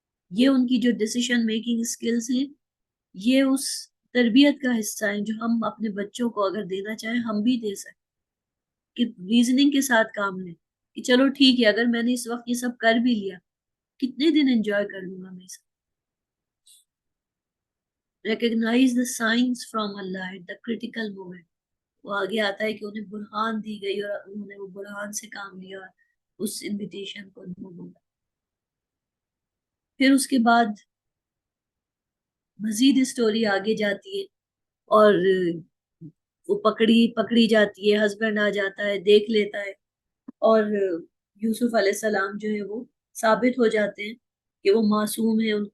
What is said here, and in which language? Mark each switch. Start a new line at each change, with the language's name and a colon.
Urdu: یہ ان کی جو ڈیسیشن میکنگ سکلز ہیں، یہ اس تربیت کا حصہ ہیں جو ہم اپنے بچوں کو اگر دینا چاہیں ہم بھی دے سکیں، کہ ریزننگ کے ساتھ کام لیں کہ چلو ٹھیک ہے، اگر میں نے اس وقت یہ سب کر بھی لیا، کتنے دن انجوائے کر لوں گا میں اس.
English: Recognize the signs from Allah at the critical moment.
Urdu: وہ آگے آتا ہے کہ انہیں برہان دی گئی اور انہوں نے وہ برہان سے کام لیا اور اس انویٹیشن کو بولا. پھر اس کے بعد مزید اسٹوری آگے جاتی ہے اور وہ پکڑی جاتی ہے، ہسبینڈ آ جاتا ہے، دیکھ لیتا ہے، اور یوسف علیہ السلام جو ہے وہ ثابت ہو جاتے ہیں کہ وہ معصوم ہے.